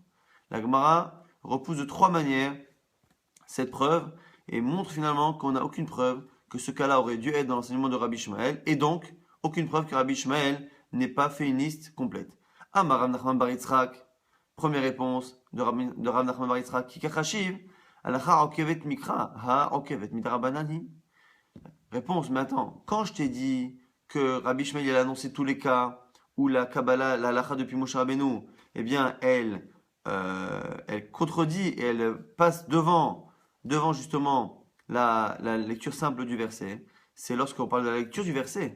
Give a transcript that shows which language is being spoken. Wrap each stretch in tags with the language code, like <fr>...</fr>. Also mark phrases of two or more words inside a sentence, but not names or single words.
<fr>La Gemara repousse de trois manières cette preuve et montre finalement qu'on n'a aucune preuve que ce cas-là aurait dû être dans l'enseignement de Rabbi Ishmael, et donc aucune preuve que Rabbi Ishmael n'ait pas fait une liste complète. Amar Rav Nachman bar Yitzhak, première réponse de</fr> <arc>Rav Nachman bar Yitzhak, qui kachashiv, alacha okevet mikra, ha okevet midrabanani.</arc> <fr>Réponse, mais attends, quand je t'ai dit que Rabbi Ishmael a annoncé tous les cas où la Kabbalah, la halacha depuis Moshe Rabbeinu, eh bien elle contredit et elle passe devant justement la lecture simple du verset, c'est lorsqu'on parle de la lecture du verset.</fr>